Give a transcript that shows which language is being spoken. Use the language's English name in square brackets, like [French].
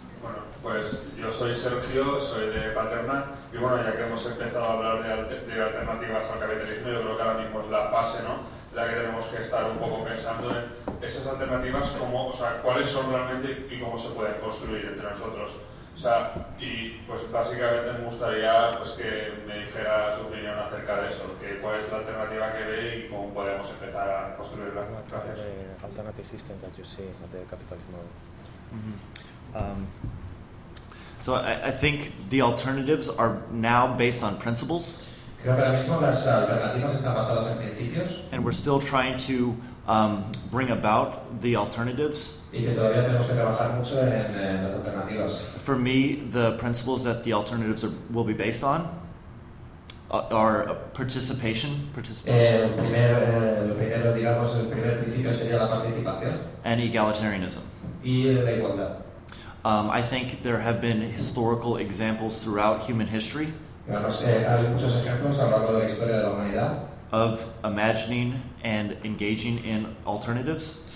[Spanish] Bueno, pues yo soy Sergio, soy de Paterna, y bueno, ya que hemos empezado a hablar de alternativas al capitalismo, yo creo que ahora mismo es la fase, ¿no?, la que tenemos que estar un poco pensando en esas alternativas, como, o sea, cuáles son realmente y cómo se pueden construir entre nosotros. O sea, y pues básicamente me gustaría pues que me dijera su opinión acerca de eso, que cuál es la alternativa que ve y cómo podemos empezar a construirla. Gracias. [English] The alternative system that you see of the capitalism. So I think the alternatives are now based on principles. [Spanish] Creo que ahora mismo las alternativas están basadas en principios. [English] And we're still trying to bring about the alternatives. [Spanish] Y que todavía tenemos que trabajar mucho en las alternativas. [English] For me, the principles that the alternatives will be based on are participation. [Spanish] El primer principio sería la participación. [English] And egalitarianism. [Spanish] Y la igualdad. [English] I think there have been historical examples throughout human history of imagining and engaging in alternatives.